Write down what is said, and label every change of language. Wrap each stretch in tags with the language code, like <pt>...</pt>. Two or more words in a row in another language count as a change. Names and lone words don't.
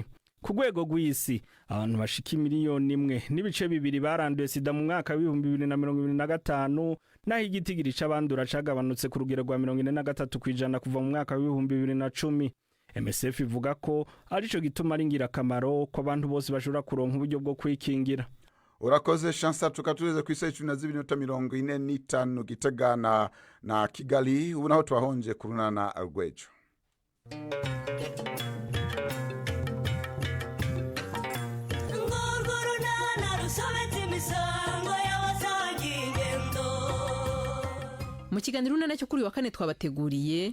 <rn>Ku rwego rw'isi abantu bashika 1.2 baranduye sida mu mwaka wa 2025, naho igitigiri c'abandura cagabanutse ku rugero rwa 43% kuva mu mwaka wa 2010. MSF ivuga ko arico gituma ari ngirakamaro ko abantu bose bashobora kuronka uburyo bwo kwikingira. Urakoze Chansa, tukatuleze ku isaha 12:45 Gitega na Kigali. Ubu naho twahonje kurunana Rwejo.</rn> <rw>Mu kiganiro runana cyo kuri wa kane twabateguriye,</rw>